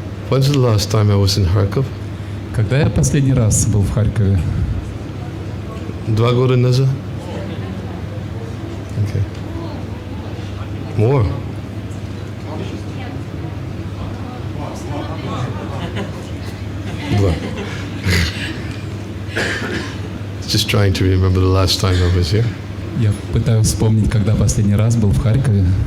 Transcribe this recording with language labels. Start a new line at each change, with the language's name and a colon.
English: When's the last time I was in Kharkov?
Russian: Когда я последний раз был в Харькове? 2 года назад?
English: Okay. More. Just trying to remember the last time I was here.
Russian: Я пытаюсь вспомнить, когда последний раз был в Харькове.